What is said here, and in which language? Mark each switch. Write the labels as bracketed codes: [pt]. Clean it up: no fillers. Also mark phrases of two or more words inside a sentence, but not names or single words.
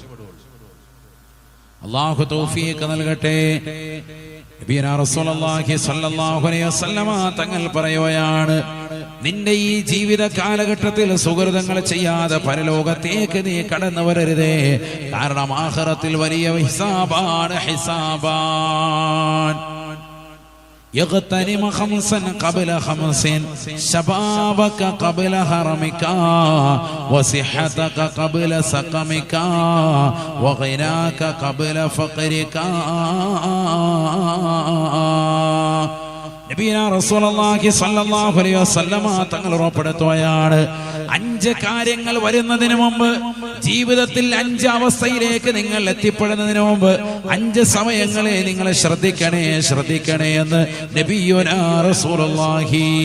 [ml] അല്ലാഹു തൗഫീഖ് നൽകട്ടെ. [ar] نبينا رسول الله صلى الله عليه وسلم [ml] തങ്ങൾ പറയുകയാണ്, നിന്റെ ഈ ജീവിത കാലഘട്ടത്തിൽ സുഹൃതങ്ങൾ ചെയ്യാതെ പരലോകത്തേക്ക് നീ കടന്നു വരരുതേ. കാരണം ആഖിറത്തിൽ വലിയ ഹിസാബാണ്. [ar] يغتنم خمسا قبل خمس شبابك قبل هرمك وصحتك قبل سقمك وغناك قبل فقرك. نبيا رسول الله صلى الله عليه وسلم [ml] തങ്ങൾ ഉറപ്പെടുത്തുകയാണ്, 5 കാര്യങ്ങൾ വരുന്നതിന് മുമ്പ്, ജീവിതത്തിൽ 5 അവസ്ഥയിലേക്ക് നിങ്ങൾ എത്തിപ്പെടുന്നതിന് മുമ്പ് 5 സമയങ്ങളെ നിങ്ങൾ ശ്രദ്ധിക്കണേ എന്ന് [ar] نبينا رسول الله.